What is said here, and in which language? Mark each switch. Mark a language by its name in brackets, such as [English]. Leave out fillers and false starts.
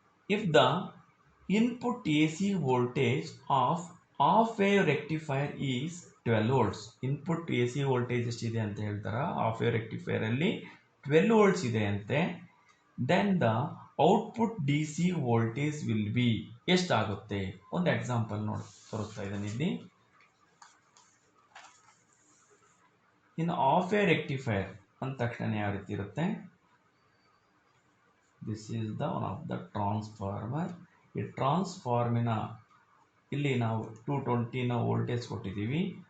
[English] If the input AC voltage of half-wave rectifier is 12 volts, input AC voltage [Kannada] ಎಷ್ಟಿದೆ ಅಂತ ಹೇಳ್ತಾರ? half-wave rectifier ಅಲ್ಲಿ 12 volts ಇದೆ ಅಂತೆ. [English] then the output DC voltage will be [Kannada] ಎಷ್ಟಾಗುತ್ತೆ? ಒಂದು ಎಕ್ಸಾಂಪಲ್ ನೋಡಿ ತೋರಿಸ್ತಾ ಇದ್ದೀನಿ ಇಲ್ಲಿ. ಇನ್ನು half-wave rectifier ಅಂದ ತಕ್ಷಣ ಯಾವ ರೀತಿ ಇರುತ್ತೆ? [English] This is the one of the transformer. [Kannada] ಈ ಟ್ರಾನ್ಸ್ಫಾರ್ಮಿನ ಇಲ್ಲಿ ನಾವು 220ನ ವೋಲ್ಟೇಜ್ ಕೊಟ್ಟಿದ್ದೀವಿ.